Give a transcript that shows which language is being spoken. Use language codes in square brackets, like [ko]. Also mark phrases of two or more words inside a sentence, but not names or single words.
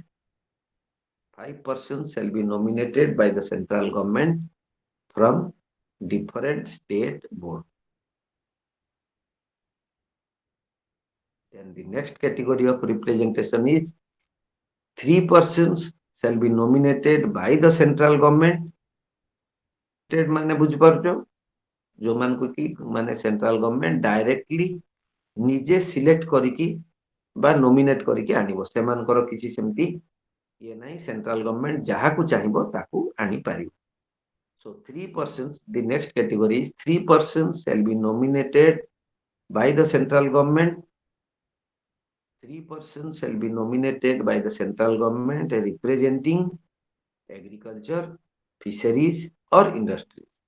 [en] 5 persons shall be nominated by the central government from different state board. Then the next category of representation is 3 persons shall be nominated by the central government. [or] ମାନେ ବୁଝିପାରୁଛ ଯୋଉମାନଙ୍କୁ କି ମାନେ [en] central government directly [or] ନିଜେ ସିଲେକ୍ଟ କରିକି ବା ନୋମିନେଟ କରିକି ଆଣିବ ସେମାନଙ୍କର କିଛି ସେମିତି ଇଏ ନାହିଁ [en] central government [or] ଯାହାକୁ ଚାହିଁବ ତାକୁ ଆଣିପାରିବ. [en] So 3 persons, the next category is 3 persons shall be nominated by the central government. 3 persons shall be nominated by the central government representing agriculture, fisheries or industry.